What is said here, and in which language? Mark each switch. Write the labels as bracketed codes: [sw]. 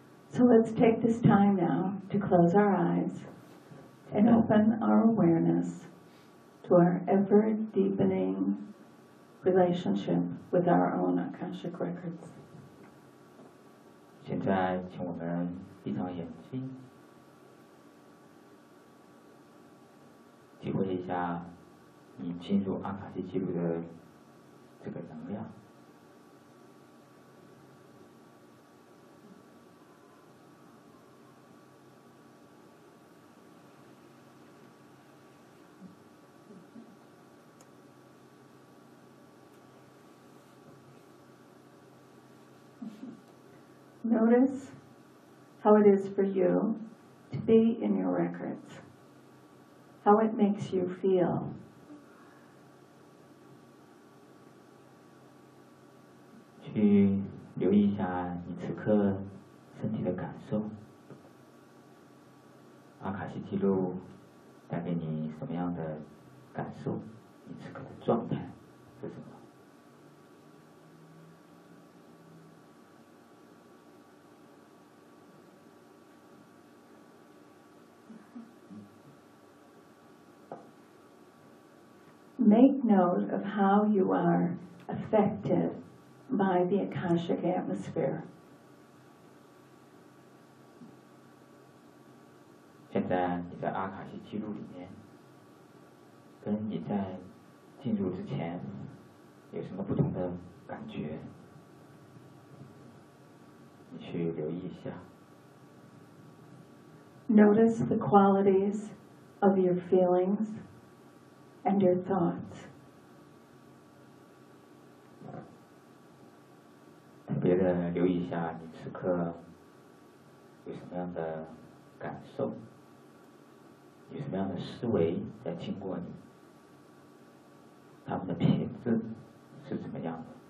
[en] So let's take this time now to close our eyes and open our awareness to our ever deepening relationship with our own Akashic records. [zh] 现在请我们闭上眼睛，体会一下你进入阿卡西记录的这个能量。 [en] Notice how it is for you to be in your records, how it makes you feel. To [zh] 留意一下你此刻身体的感受，阿卡西记录带给你什么样的感受，你此刻的状态是什么。 [en] make note of how you are affected by the Akashic atmosphere. [zh] 现在你在阿卡西记录里面，跟你在进入之前有什么不同的感觉？你去留意一下。 [en] Notice the qualities of your feelings and your thoughts. [zh] 特别的留意一下你此刻有什么样的感受，有什么样的思维在经过你，他们的品质是怎么样的。